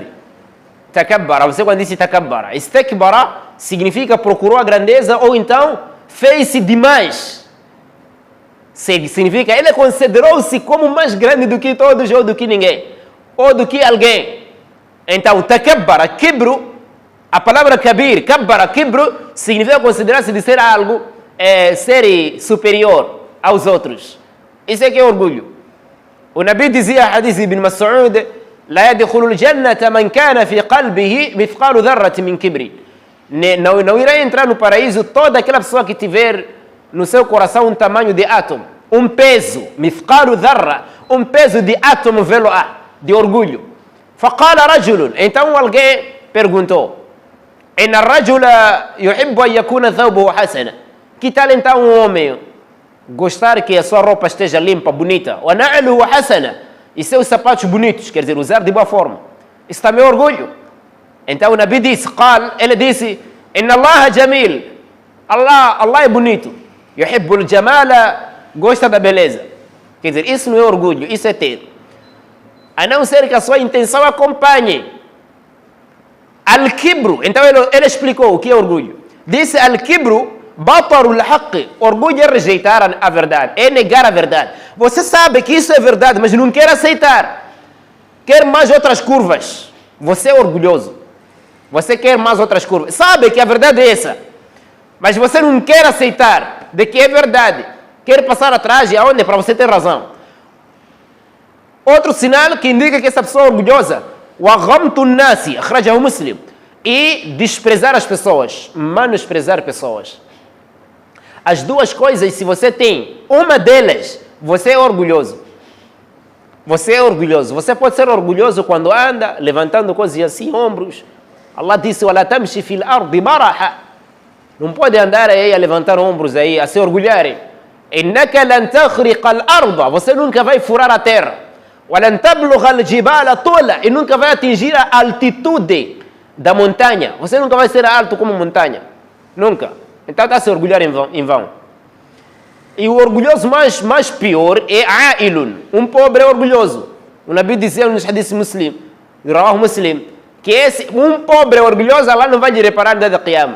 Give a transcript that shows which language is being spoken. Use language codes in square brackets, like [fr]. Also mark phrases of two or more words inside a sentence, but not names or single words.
[pt] Takabbara, você quando disse takabbara. Istakbara significa procurou a grandeza ou então fez-se demais. Significa ele considerou-se como mais grande do que todos ou do que ninguém. Ou do que alguém. [ar] Então, تكبر كبر, a palavra كبير كبر كبر, [pt] significa considerar-se de ser algo, ser superior aos outros. Isso é que é orgulho. O Nabi dizia, [ar] hadith ibn Mas'ud, لا يدخل الجنة من كان في قلبه مثقال ذرة من كبر. [pt] Não irá entrar no paraíso toda aquela pessoa que tiver no seu coração um tamanho de átomo, um peso, [ar] مثقال ذرة, [pt] um peso de átomo veloar, de orgulho. [ar] فقال رجل, [pt] então alguém perguntou, [ar] إن الرجل يحب أن يكون ثوبه حسنا. [pt] Que tal então um homem gostar que a sua roupa esteja limpa, bonita, [ar] ونعله حسنا, [pt] e seus sapatos bonitos, quer dizer, usar de boa forma. Isso também é orgulho. Então o Nabi disse, ele disse, [ar] إن الله جميل. [pt] Allah é bonito. [ar] يحب الجمال [pt] gosta da beleza. Quer dizer, isso não é orgulho, isso é ter. A não ser que a sua intenção acompanhe. Al-kibru, então ele explicou o que é orgulho. [ar] Disse الكبر بطر الحق, [pt] orgulho é rejeitar a verdade, é negar a verdade. Você sabe que isso é verdade, mas não quer aceitar. Quer mais outras curvas. Você é orgulhoso. Você quer mais outras curvas. Sabe que a verdade é essa. Mas você não quer aceitar de que é verdade. Quer passar atrás e aonde? Para você ter razão. Outro sinal que indica que essa pessoa é orgulhosa. [ar] وَغَمْتُ النَّاسِ أخرجه مسلم. [pt] E desprezar as pessoas. Menosprezar pessoas. As duas coisas, se você tem uma delas, você é orgulhoso. Você é orgulhoso. Você pode ser orgulhoso quando anda levantando coisas assim, ombros. Allah disse, [ar] وَلَا تَمْشِ فِي الْأَرْضِ مَرَحًا. [pt] Não pode andar aí a levantar ombros aí, a se orgulharem. [ar] إِنَّكَ لَنْ تَخْرِقَ الْأَرْضَ. [pt] Você nunca vai furar a terra. [ar] وَلَنْ تَبْلُغَ الْجِبَالَ طُولًا. [pt] E nunca vai atingir a altitude da montanha. Você nunca vai ser alto como montanha. Nunca. Então está a se orgulhar em vão. E o orgulhoso mais pior é ailun. Um pobre é orgulhoso. O Nabi dizia nos hadith muslim, [ar] رواه مسلم, [pt] que um pobre é orgulhoso, Allah não vai lhe reparar no dia da Qiyamah.